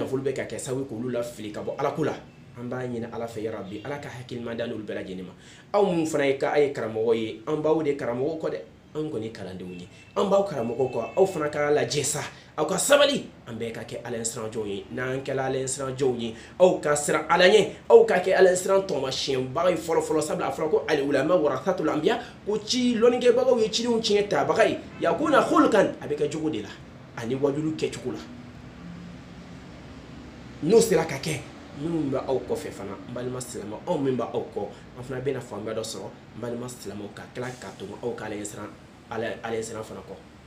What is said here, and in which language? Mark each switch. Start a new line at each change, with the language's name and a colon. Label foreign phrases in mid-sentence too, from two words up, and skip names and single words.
Bambara: nafolo bɛ ka kɛ sababu k'olu lafili ka bɔ ala ko la an b'a ɲini ala fɛ yarabi ala ka hakilima da n'olu bɛɛ lajɛlen ma aw mun fana ye k'a ye karamɔgɔ ye an b'aw de karamɔgɔ kɔ dɛ an kɔni kalandenw ye an b'aw karamɔgɔw kɔ aw fana ka lajɛ sa aw ka sabali an bɛɛ ka kɛ Ala siranjɔw ye n'an kɛla Ala siranjɔw ye aw ka siran Ala ɲɛ aw ka kɛ Ala siran tɔmasiyɛnbaga ye fɔlɔ sabula a fɔra ko
Arabic: العلماء ورثة الأنبياء
Bambara: ko ci lɔnnikɛbagaw ye cidenw tiɲɛ tabaga ye
Arabic: يكون خلقا
Bambara: a bɛ kɛ cogo de la ani wajulu kɛcogo la n'o sera ka kɛ minnu bɛ aw kɔfɛ fana n balima silamɛw anw min bɛ aw kɔ an fana bɛna faamuya dɔ sɔrɔ n balima silamɛw ka tila ka to aw ka Ala siran fana kɔ